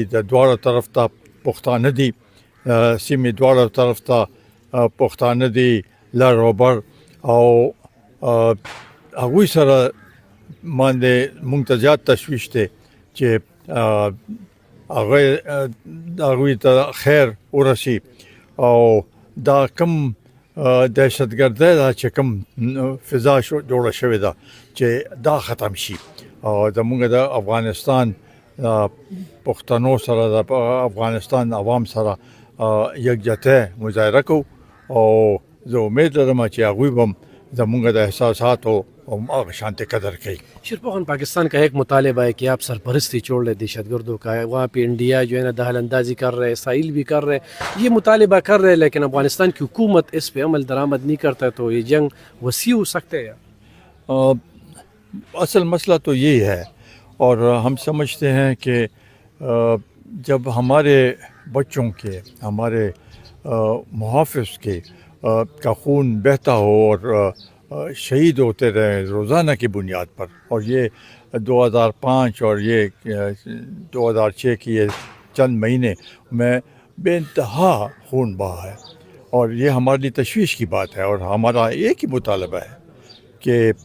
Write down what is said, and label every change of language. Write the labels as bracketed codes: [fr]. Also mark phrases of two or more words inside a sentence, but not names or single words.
[ps] د دواړو طرف ته پښتانه دي، سیمې دواړو طرف ته پښتانه دي، لر او بر، او هغوی سره باندې موږ ته زیات تشویش دی چې هغوی ته خیر ورسي او دا کم دهشتګردۍ ده چې کوم فضا جوړه شوې ده چې دا ختم شي. او زمونږ د افغانستان پښتنو سره د افغانستان عوام سره یکجهتۍ مظاهره کوو او زه امید لرم چې هغوی به زمونږ د احساساتو [ur] اور شانتی قدر کی. شیرپوہن پاکستان کا ایک مطالبہ ہے کہ آپ سرپرستی چھوڑ لیں دہشتگردوں کا، وہاں پے انڈیا جو ہے نا دخل اندازی کر رہے، اسرائیل بھی کر رہے، یہ مطالبہ کر رہے، لیکن افغانستان کی حکومت اس پے عمل درآمد نہیں کرتا، تو یہ جنگ وسیع ہو سکتے ہیں. اصل مسئلہ تو یہی ہے، اور ہم سمجھتے ہیں کہ جب ہمارے بچوں کے، ہمارے محافظ کے کا خون بہتا ہو اور شہید ہوتے رہیں روزانہ کی بنیاد پر، اور یہ 2005 اور یہ 2006 کی یہ چند مہینے میں بے انتہا خون بہا ہے، اور یہ ہمارے لیے تشویش کی بات ہے، اور ہمارا ایک ہی مطالبہ ہے کہ